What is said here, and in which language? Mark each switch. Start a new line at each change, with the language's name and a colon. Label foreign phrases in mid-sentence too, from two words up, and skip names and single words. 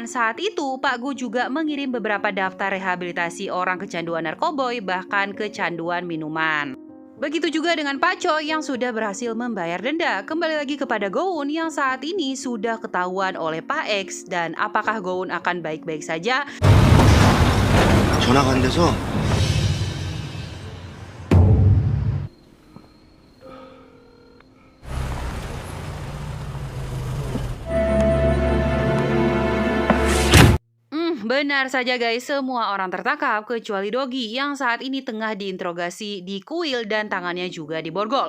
Indonesian: Saat itu, Pak Go juga mengirim beberapa daftar rehabilitasi orang kecanduan narkoboy, bahkan kecanduan minuman. Begitu juga dengan Pak Choi yang sudah berhasil membayar denda. Kembali lagi kepada Go-eun yang saat ini sudah ketahuan oleh Pak X. Dan apakah Go-eun akan baik-baik saja?
Korean: 전화가 안 돼서
Indonesian: Benar saja guys, semua orang tertangkap kecuali Dogi yang saat ini tengah diinterogasi di kuil dan tangannya juga diborgol.